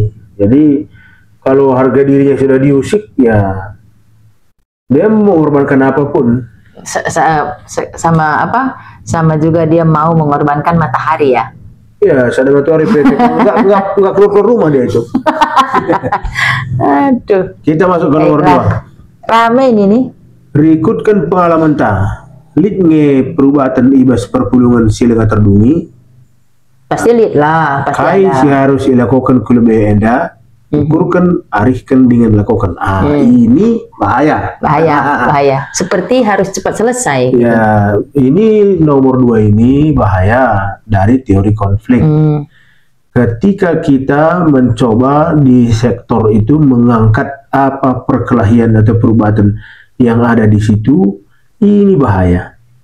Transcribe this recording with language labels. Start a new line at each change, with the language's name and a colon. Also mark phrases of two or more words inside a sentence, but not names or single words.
Indonesian: Jadi kalau harga dirinya sudah diusik, ya dia mengorbankan apapun. Sama juga dia mau mengorbankan matahari ya. Ya, sadar matahari nggak keluar rumah dia itu. Aduh. Kita masuk ke nomor 2. Rame ini nih.
Batak Karo: Rikutkan pengalaman ta. Lid nge perubatan ibas perpulungan sila terdungi.
Indonesian: Pasti lihat lah. Pasti Kai ada. si harus dilakukan kelebihan enda. Ukurkan, arihkan dengan lakukan. Ini bahaya. Bahaya. Seperti harus cepat selesai. Ya, ini nomor 2 ini bahaya dari teori konflik. Ketika kita mencoba di sektor itu mengangkat apa perkelahian atau perubatan yang ada di situ, ini bahaya.